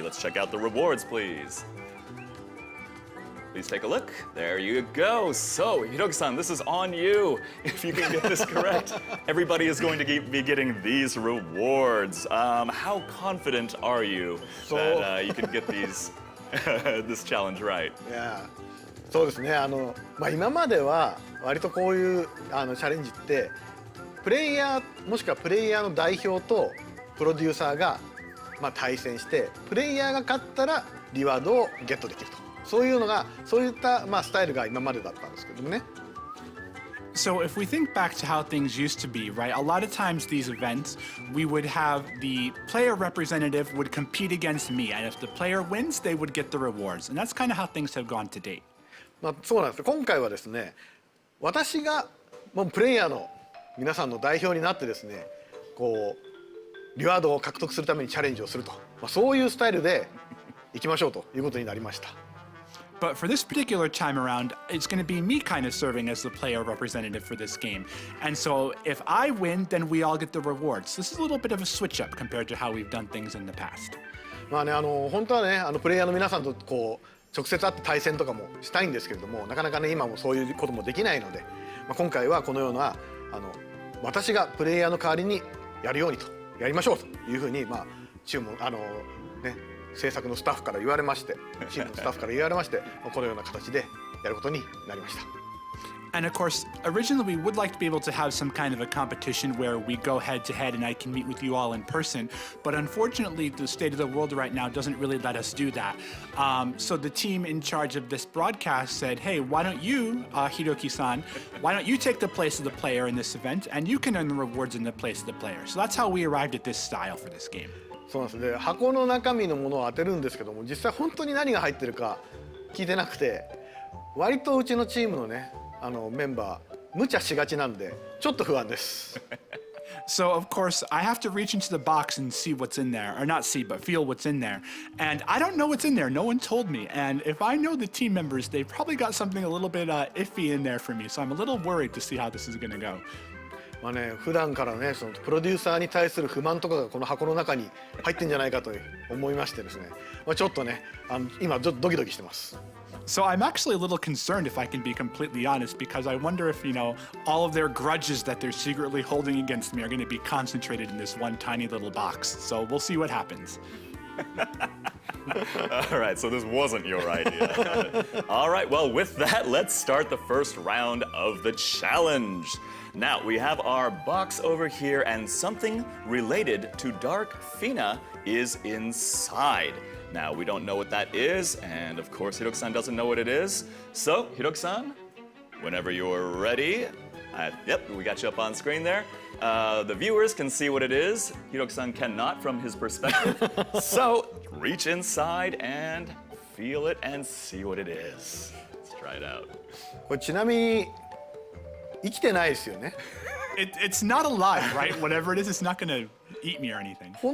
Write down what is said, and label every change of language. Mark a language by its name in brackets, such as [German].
[English] Let's check out the rewards, please. Please take a look. There you go. So, Hiroki-san, this is on you. If you can get this correct, everybody is going to be getting these rewards. How confident are you that you can get these this challenge right? [Japanese] いやそうですね今までは割とこういうチャレンジってプレイヤーもしくはプレイヤーの代表とプロデューサーが対戦してプレイヤーが勝ったらリワードをゲットできるとそういったスタイルが今までだったんですけどもね。 [English] So if we think back to how things used to be, right, a lot of times these events, we would have the player representative would compete against me, and if the player wins, they would get the rewards. And that's kind of how things have gone to date. [Japanese] そうなんです。今回はですね、私がもうプレイヤーの皆さんの代表になってですね、こうリワードを獲得するためにチャレンジをすると、そういうスタイルでいきましょうということになりました。 [English] But for this particular time around, it's going to be me kind of serving as the player representative for this game. And so if I win, then we all get the rewards. This is a little bit of a switch up compared to how we've done things in the past. [Japanese] 本当はねプレイヤーの皆さんとこう直接会って対戦とかもしたいんですけれどもなかなかね今もそういうこともできないので、今回はこのような私がプレイヤーの代わりにやるようにとやりましょうというふうにチーム制作のスタッフから言われましてチームのスタッフから言われましてこのような形でやることになりました。 [English] And of course, originally we would like to be able to have some kind of a competition where we go head to head and I can meet with you all in person. But unfortunately, the state of the world right now doesn't really let us do that. So the team in charge of this broadcast said, hey, why don't you, Hiroki-san, why don't you take the place of the player in this event and you can earn the rewards in the place of the player. So that's how we arrived at this style for this game. [Japanese] そうなんですね。箱の中身のものを当てるんですけども実際本当に何が入ってるか聞いてなくて割とうちのチームのねメンバー無茶しがちなんでちょっと不安です。 [English] So of course I have to reach into the box and see what's in there, or not see, but feel what's in there. And I don't know what's in there. No one told me. And if I know the team members, they've probably got something a little bit iffy in there for me. So I'm a little worried to see how this is going to go. [Japanese] 普段からねそのプロデューサーに対する不満とかがこの箱の中に入ってんじゃないかと思いましてですね、ちょっとね今ドキドキしてます。 [English] So I'm actually a little concerned, if I can be completely honest, because I wonder if, all of their grudges that they're secretly holding against me are going to be concentrated in this one tiny little box. So we'll see what happens. All right, so this wasn't your idea. All right, well, with that, let's start the first round of the challenge. Now, we have our box over here, and something related to Dark Fina is inside. Now, we don't know what that is, and of course, Hiroki-san doesn't know what it is. So, Hiroki-san, whenever you're ready, yep, we got you up on screen there. The viewers can see what it is. Hiroki-san cannot from his perspective. So, reach inside and feel it and see what it is. Let's try it out. [Japanese] これちなみに生きてないですよね。 [English] It's not alive, right? Whatever it is, it's not going to eat me or anything.